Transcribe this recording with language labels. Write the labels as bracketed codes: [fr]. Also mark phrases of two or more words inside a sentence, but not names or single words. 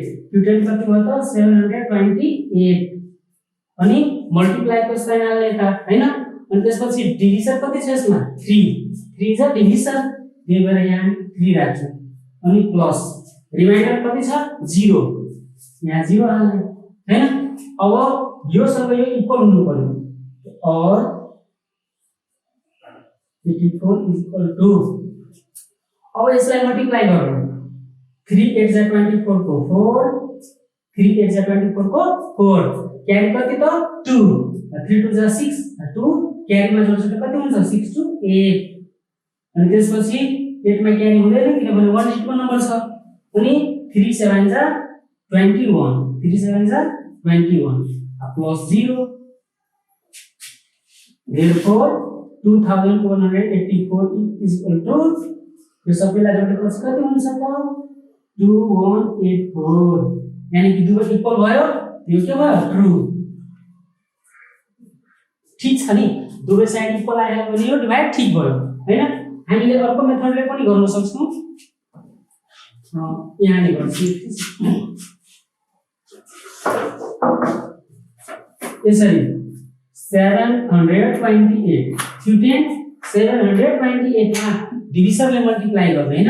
[ne] Q10 कति भयो त 728 अनि मल्टिप्लाई को साइन हाल्ने त हैन। अनि त्यसपछि डिभिजन कति छ यसमा 3 [en] is a division [ne] त्यही भएर यहाँ 3 राख्छौं अनि [en] plus remainder [ne] कति छ 0 यहाँ 0 हाल्ने हैन। अब यो सँग यो इक्वल हुनु पर्यो और [en] 84 is equal to [ne] अब यसलाई मल्टिप्लाई गर्नु 3 8 जा 24 को 4 3 8 जा 24 को 4 क्यारी कति त 2 3 2 जा 6 2 क्यारी मा जोड्छ त कति हुन्छ 6 to 8 अनि त्यसपछि 8 मा क्यारी हुँदैन किनभने 1 डिजिटको नम्बर छ अनि 3 7 जा 21 3 7 जा 21 प्लस 0 [en] therefore 2184 is equal to [ne] यो सबैलाई जोडेपछि कति हुन्छ त 2184 यानी कि दुवै इक्वल भयो यो के भयो ट्रु। ठीक छ नि दुवै साइड इक्वल आयो भने यो डिभाइड ठीक भयो हैन। हामीले अर्को मेथडले पनि गर्न सक्छौं यहाँ ले गर्छु यसरी 728 Q10 728 मा डिभिजन ले मल्टिप्लाई गर्ने हैन।